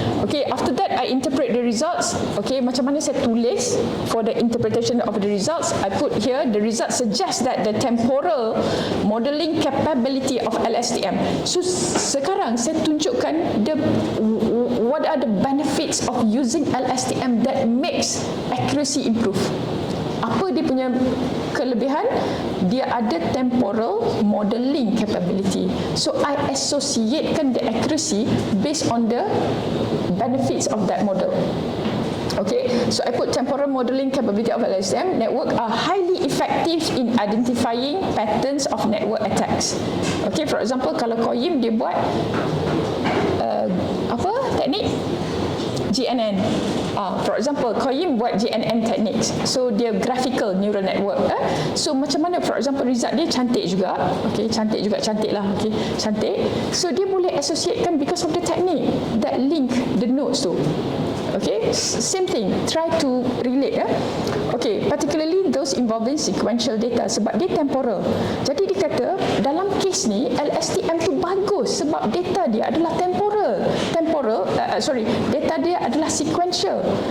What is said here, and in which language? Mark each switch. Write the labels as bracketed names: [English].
[English] Okay, after that I interpret the results. Okay, [Malay] macam mana saya tulis [English] for the interpretation of the results? I put here the results suggest that the temporal modeling capability of LSTM. So [Malay] sekarang saya tunjukkan [English] what are the benefits of using LSTM that makes accuracy improve. [Malay] Apa dia punya kelebihan? Dia ada [English] temporal modeling capability. So I associatekan the accuracy based on the benefits of that model. Okay, so I put temporal modeling capability of LSTM network are highly effective in identifying patterns of network attacks. Okay, for example, [Malay] kalau [English] Koyim [Malay] dia buat apa teknik [English] GNN. For example, Qayyim [Malay] buat [English] GNN techniques. So dia graphical neural network. So [Malay] macam mana, [English] for example, [Malay] result dia cantik juga. [English] Okay, [Malay] cantik lah. [English] Okay, [Malay] cantik. [English] So [Malay] dia boleh associatekan [English] because of the technique that link the nodes [Malay] tu. [English] Okay, same thing. Try to relate. Okay, particularly those involving sequential data [Malay] sebab dia [English] temporal. [Malay] Jadi dia kata dalam kes ni LSTM tu bagus sebab data dia adalah temporal. Data dia adalah sequential.